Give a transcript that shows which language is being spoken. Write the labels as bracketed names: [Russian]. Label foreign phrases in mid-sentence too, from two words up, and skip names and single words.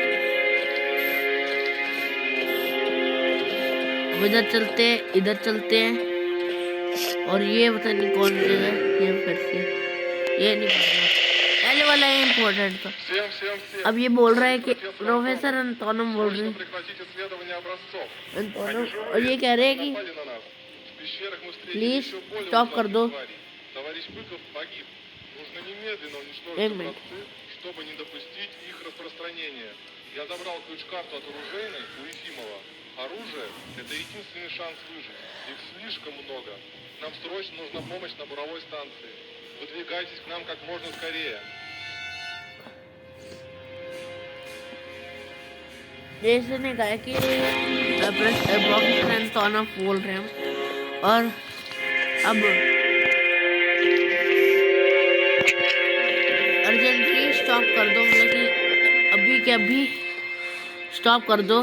[Hindi] अब इधर चलते हैं और ये पता नहीं कौन सी है, ये फिर से ये नहीं करना, पहले वाला है इम्पोर्टेंट था। अब ये बोल रहा है कि प्रोफेसर एंटोनम बोल रहे हैं, एंटोनम, और ये कह रहे हैं कि [English] please stop [Hindi] कर दो, एक मिनट। [Russian] Я забрал ключ-карту от оружейной у Ефимова. Оружие – это единственный шанс выжить. Их слишком много. Нам срочно нужна помощь на буровой станции. Выдвигайтесь к нам как можно скорее. [Hindi] जैसे ने कहा कि प्रोफेसर एंटोनम बोल रहे हैं, और अब [English] urgently stop [Hindi] कर दो, मतलब कि अभी के अभी स्टॉप कर दो।